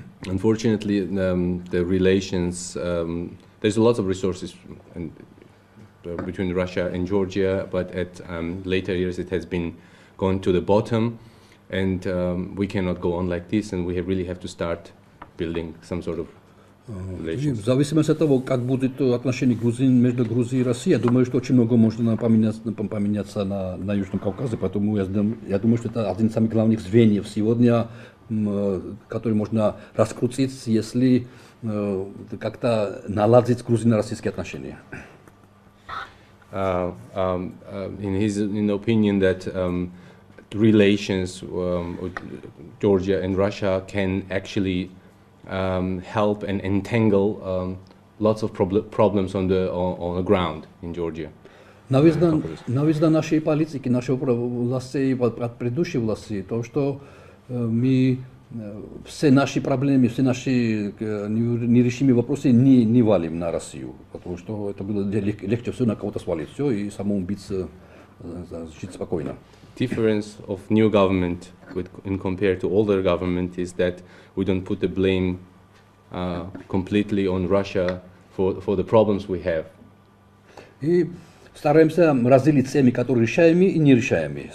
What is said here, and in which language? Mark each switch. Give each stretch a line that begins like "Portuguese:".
English: Unfortunately, the relations, there's a lot of resources between Russia and Georgia, but at later years it has been gone to the bottom, and we cannot go on like this, and we really have to start building some sort of relations.
Russian: В зависимости от того, как будет отношение между Грузией и Россией, я думаю, что очень много можно поменяться на Южном Кавказе, поэтому я думаю, что это один из самых главных звеньев сегодня, который можно раскрутить, если как-то наладить грузино-российские отношения.
English: In his opinion, that relations with Georgia and Russia can actually help and entangle lots of problems on the ground in Georgia.
Russian: Навизда нашей политики, нашего власти, от предыдущей власти, то, что мы все наши проблемы, все наши нерешимые вопросы не валим на Россию, потому что это было легче все на кого-то свалить, все и самому биться, жить спокойно.
English: Difference of new government in compared to older government is that we don't put the blame completely on Russia for the problems we have.
Russian: И стараемся разделить темы, которые решаемые и нерешаемые.